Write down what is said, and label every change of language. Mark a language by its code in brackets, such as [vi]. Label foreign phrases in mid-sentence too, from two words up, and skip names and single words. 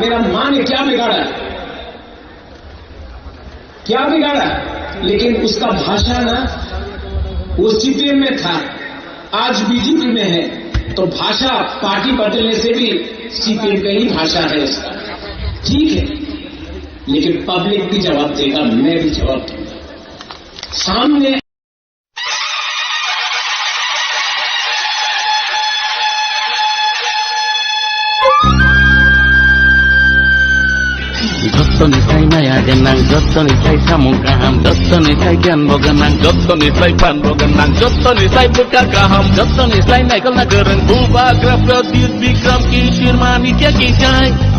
[hi] मेरा मां ने क्या बिगाड़ा, लेकिन उसका भाषा ना, वो सीपीएम में था, आज बीजेपी में है, तो भाषा पार्टी बदलने से भी सीपीएम का ही भाषा है उसका, ठीक है। लेकिन पब्लिक भी जवाब देगा, मैं भी जवाब दूंगा सामने। [trp] Jottonisai maya genang, jottonisai samu kaham, jottonisai gan boganang, jottonisai pan boganang, jottonisai buka kaham, jottonisai naikal nagereng, buba graf produce bikram kishir manikya kisai.